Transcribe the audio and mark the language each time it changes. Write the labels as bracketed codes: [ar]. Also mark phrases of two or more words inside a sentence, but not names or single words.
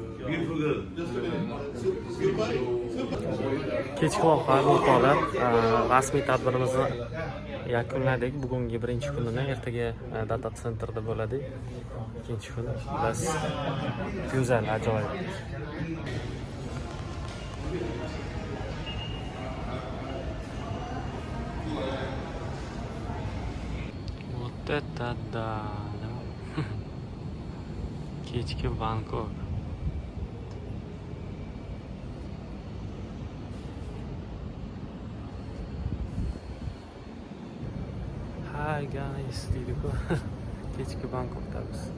[uz] Kechki ovqat o'rtoqlar, rasmiy tadbirimizni yakunladik. Bugungi birinchi kunini ertaga [en] data centerda [uz] bo'ladi. Ikkinchi kuni biz go'zal, ajoyib. [ru] Вот это да. [uz] Kechki Bangkok. [en] Hi guys, [uz] deydi-ku. Kechki Bangkokdamiz.